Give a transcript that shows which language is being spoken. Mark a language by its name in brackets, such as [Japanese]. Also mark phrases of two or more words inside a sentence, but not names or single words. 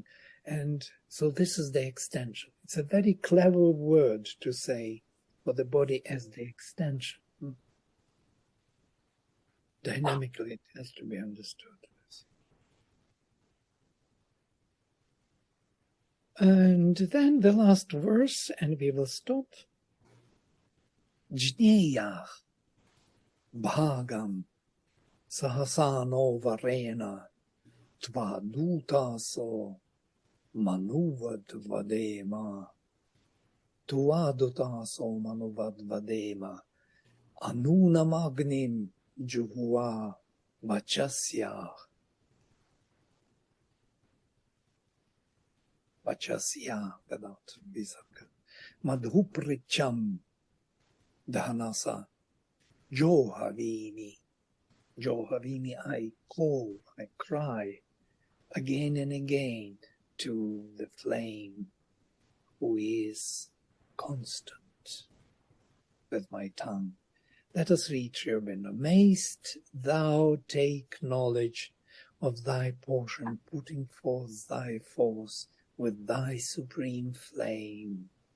[English] And so this is the extension. It's a very clever word to say for the body as the extension. Dynamically, it has to be understood. And then the last verse, and we will stop. [Sanskrit] Jneyach bhagam sahasano varena tvadutaso manuvad vadema tuadutaso manuvad vadema anunamagnim juhua vachasya [English] without visarga [Sanskrit] madhupricham dhanasa Johavimi, [English] I call, I cry again and again to the flame who is constant with my tongue. Let us read Sri Aurobindo. Mayst thou take knowledge of thy portion, putting forth thy force with thy supreme flame.